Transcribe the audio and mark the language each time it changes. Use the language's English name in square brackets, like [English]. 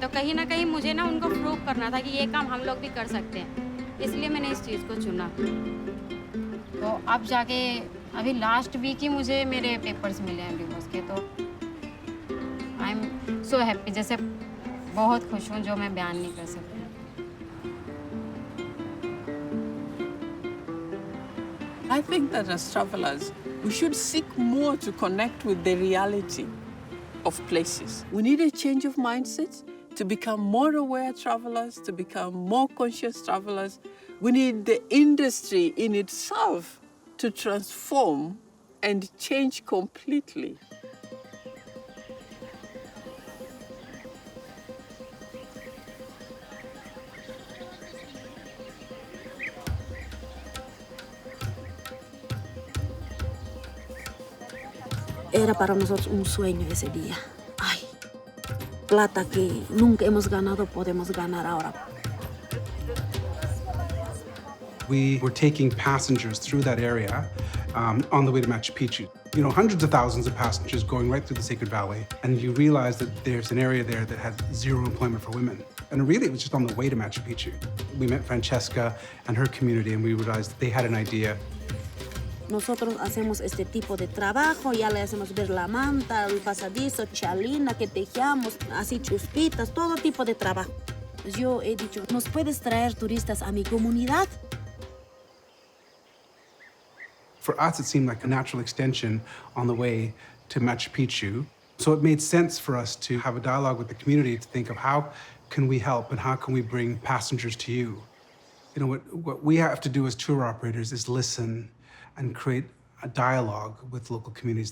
[Hindi] तो कहीं ना कहीं मुझे ना उनको प्रूव करना था कि ये काम हम लोग भी कर सकते हैं, इसलिए मैंने इस चीज़ को चुना। तो अब जाके अभी लास्ट वीक ही मुझे मेरे पेपर्स मिले हैं डिवोर्स के, तो [English] I am so happy, [Hindi] जैसे बहुत खुश हूँ जो मैं बयान नहीं कर सकती। [English] I think that as travelers, we should seek more to connect with the reality of places. We need a change of mindset to become more aware travelers, to become more conscious travelers. We need the industry in itself to transform and change completely. [Spanish] Era para nosotros un sueño ese día. Ay, plata que nunca hemos ganado, podemos ganar ahora. [English] We were taking passengers through that area on the way to Machu Picchu. You know, hundreds of thousands of passengers going right through the Sacred Valley, and you realize that there's an area there that had zero employment for women. And really, it was just on the way to Machu Picchu. We met Francesca and her community, and we realized that they had an idea. [Spanish] Nosotros hacemos este tipo de trabajo, ya le hacemos ver la manta, el pasadizo, chalina, que tejíamos, así chuspitas, todo tipo de trabajo. Pues yo he dicho, ¿nos puedes traer turistas a mi comunidad? [English] For us, it seemed like a natural extension on the way to Machu Picchu. So it made sense for us to have a dialogue with the community to think of how can we help and how can we bring passengers to you. You know, what we have to do as tour operators is listen and create a dialogue with local communities.